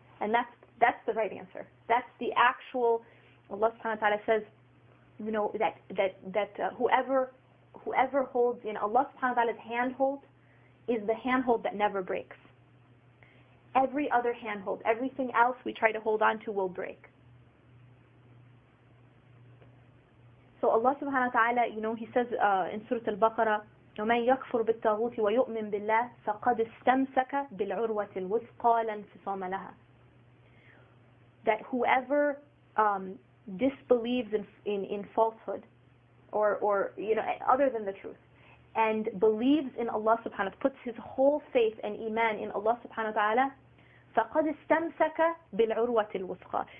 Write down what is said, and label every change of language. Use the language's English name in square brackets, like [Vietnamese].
[English] And that's the right answer. That's the actual, Allah subhanahu wa ta'ala says, that whoever holds in Allah subhanahu wa ta'ala's handhold is the handhold that never breaks. Every other handhold, everything else we try to hold on to will break. So Allah subhanahu wa ta'ala, he says in Surah Al-Baqarah, [Arabic] وَمَنْ يَكْفُرْ بِالطَّاغُوتِ وَيُؤْمِنْ بِاللَّهِ فَقَدْ اسْتَمْسَكَ بِالْعُرْوَةِ الْوُثْقَى لَا انْفِصَامَ لَهَا. [English] That whoever disbelieves in falsehood, or other than the truth, and believes in Allah subhanahu wa ta'ala, puts his whole faith and iman in Allah subhanahu wa ta'ala, [Arabic] فَقَدْ اسْتَمْسَكَ بِالْعُرْوَةِ الْوُثْقَى.